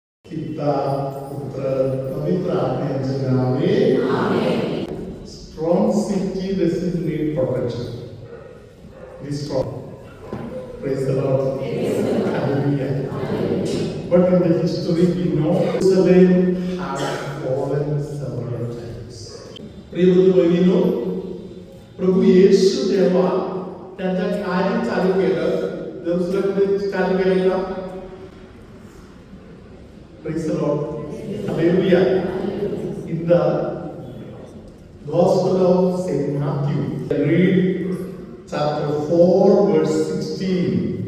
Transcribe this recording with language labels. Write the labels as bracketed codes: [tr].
[mr] पिता पुत्र पवित्र आत्म्याचे नावे आमेन. [en] Strong city doesn't need protection. Be strong. Praise the Lord. Hallelujah. But in the history we know Jerusalem has fallen several times. [mr] प्रिय बंधू प्रभू येशू देवा त्यांच्या कार्य चालू केलं. जेरुसलेममध्ये कार्य केलं का? [en] Praise the Lord. Hallelujah. In the Gospel of Saint Matthew, read chapter 4 verse 16.